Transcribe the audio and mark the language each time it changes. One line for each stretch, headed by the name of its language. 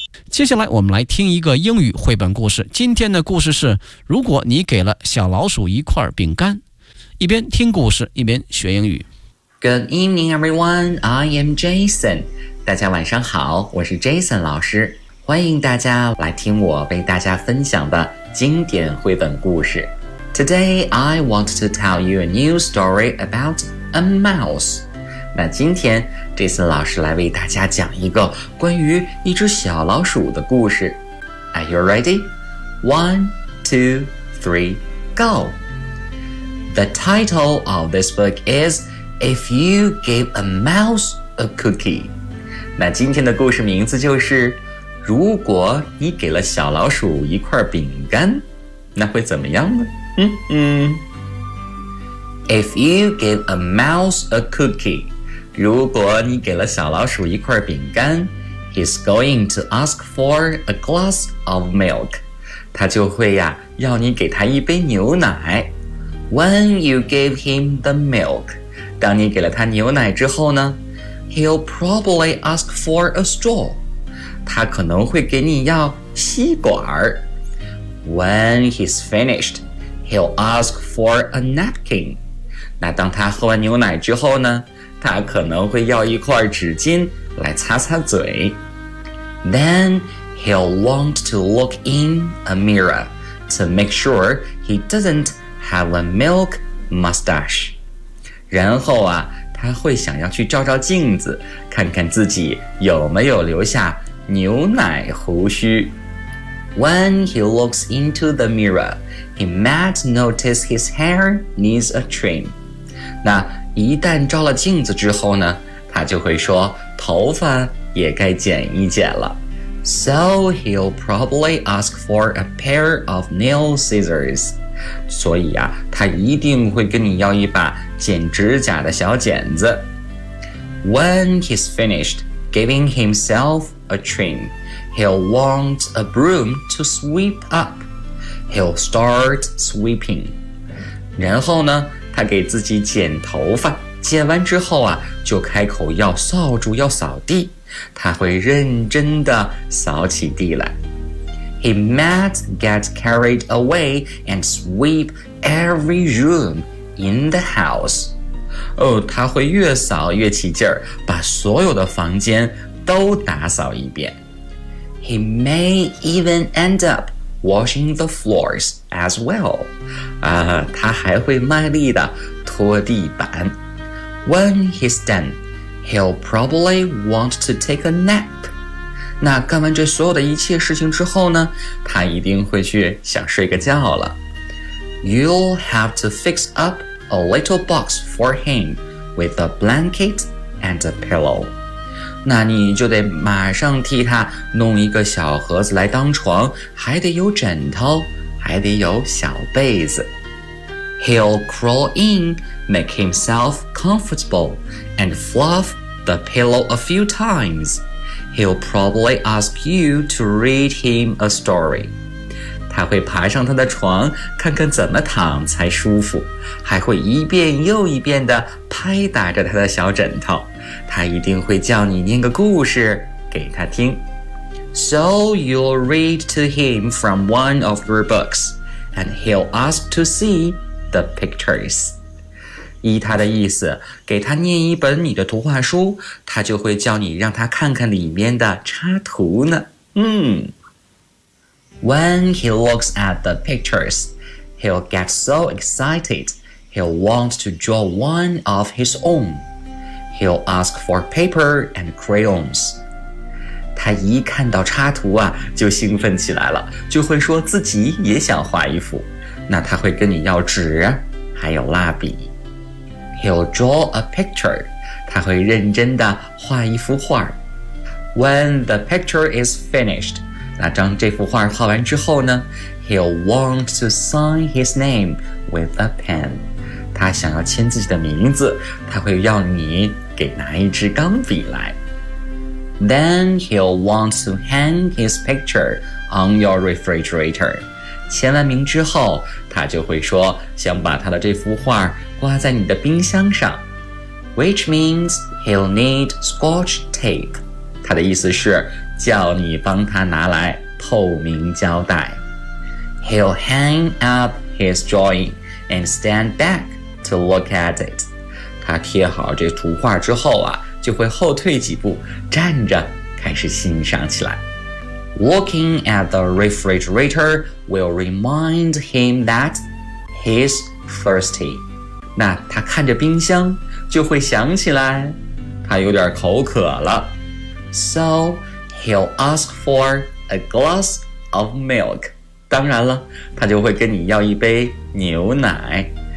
Chinese: 接下来我们来听一个英语绘本故事。今天的故事是如果你给了小老鼠一块饼干。一边听故事一边学英语。
English: Good evening, everyone. I am Jason.
Chinese: 大家晚上好，我是 Jason 老师，欢迎大家来听我为大家分享的经典绘本故事。
English: Today, I want to tell you a new story about a mouse.
Chinese: 那今天，这次老师来为大家讲一个关于一只小老鼠的故事。
English: Are you ready? 1, 2, 3, go! The title of this book is If You Give a Mouse a Cookie.
Chinese: 那今天的故事名字就是如果你给了小老鼠一块饼干，那会怎么样呢？
English: If you give a mouse a cookie,
Chinese: 如果你给了小老鼠一块饼干
English: he's going to ask for a glass of milk.
Chinese: 他就会呀、要你给他一杯牛奶。
English: When you give him the milk,
Chinese: 当你给了他牛奶之后呢
English: he'll probably ask for a straw.
Chinese: 他可能会给你要吸管。
English: When he's finished,He'll ask for a napkin.
Chinese: 那当他喝完牛奶之后呢，他可能会要一块纸巾来擦擦嘴。
English: Then he'll want to look in a mirror to make sure he doesn't have a milk mustache.
Chinese: 然后啊，他会想要去照照镜子，看看自己有没有留下牛奶胡须。
English: When he looks into the mirror, he might notice his hair needs a trim.
Chinese: 那一旦照了镜子之后呢，他就会说头发也该剪一剪了。
English: So he'll probably ask for a pair of nail scissors.
Chinese: 所以啊，他一定会跟你要一把剪指甲的小剪子。
English: When he's finished giving himself a trim,He'll want a broom to sweep up. He'll start sweeping.
Chinese: 然后呢，他给自己剪头发，剪完之后啊，就开口要扫帚，要扫地。他会认真地扫起地来。
English: He might get carried away and sweep every room in the house.
Chinese: 哦，他会越扫越起劲儿，把所有的房间都打扫一遍。
English: He may even end up washing the floors as well.
Chinese: 他还会卖力地拖地板。
English: When he's done, he'll probably want to take a nap.
Chinese: 那干完这所有的一切事情之后呢，他一定会去想睡个觉了。
English: You'll have to fix up a little box for him with a blanket and a pillow.
Chinese: 那你就得马上替他弄一个小盒子来当床，还得有枕头，还得有小被子。
English: He'll crawl in, make himself comfortable, and fluff the pillow a few times. He'll probably ask you to read him a story.
Chinese: 他会爬上他的床，看看怎么躺才舒服，还会一遍又一遍地拍打着他的小枕头。他一定会叫你念个故事给他听。
English: So you'll read to him from one of your books, and he'll ask to see the pictures.
Chinese: 依他的意思，给他念一本你的图画书，他就会叫你让他看看里面的插图呢。
English: When he looks at the pictures, he'll get so excited, he'll want to draw one of his own. He'll ask for paper and crayons.
Chinese: 他一看到插图啊，就兴奋起来了，就会说自己也想画一幅。那他会跟你要纸，还有蜡笔。
English: He'll draw a picture.
Chinese: 他会认真地画一幅画。
English: When the picture is finished,
Chinese: 那当这幅画画完之后呢
English: ，He'll want to sign his name with a pen.
Chinese: 他想要签自己的名字，他会要你给拿一支钢笔来。
English: Then he'll want to hang his picture on your refrigerator.
Chinese: 签完名之后，他就会说想把他的这幅画挂在你的冰箱上。
English: Which means he'll need scotch tape.
Chinese: 他的意思是叫你帮他拿来透明胶带。
English: He'll hang up his drawing and stand back. To look at it.
Chinese: 他贴好这图画之后啊，就会后退几步，站着开始欣赏起来。
English: Looking at the refrigerator will remind him that he's thirsty.
Chinese: 那他看着冰箱就会想起来他有点口渴了。
English: So, he'll ask for a glass of milk.
Chinese: 当然了他就会跟你要一杯牛奶。